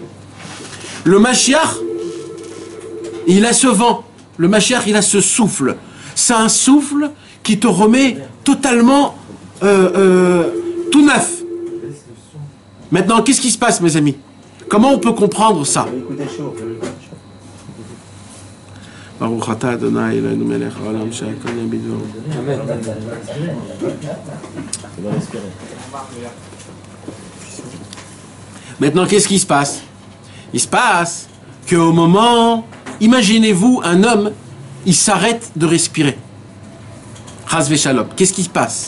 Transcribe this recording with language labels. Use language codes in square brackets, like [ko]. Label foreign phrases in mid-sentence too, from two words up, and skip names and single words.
[fr] Le Mashiach, il a ce vent. Le Mashiach, il a ce souffle. C'est un souffle qui te remet totalement tout neuf. Maintenant, qu'est-ce qui se passe, mes amis? Comment on peut comprendre ça? [he] ברוך אתה אדוני אלוהינו מלך העולם שהכל נהיה בדברו. [fr] Maintenant, qu'est-ce qui se passe? Il se passe qu'au moment, imaginez-vous un homme, il s'arrête de respirer. [he] חס ושלום. [fr] Qu'est-ce qui se passe?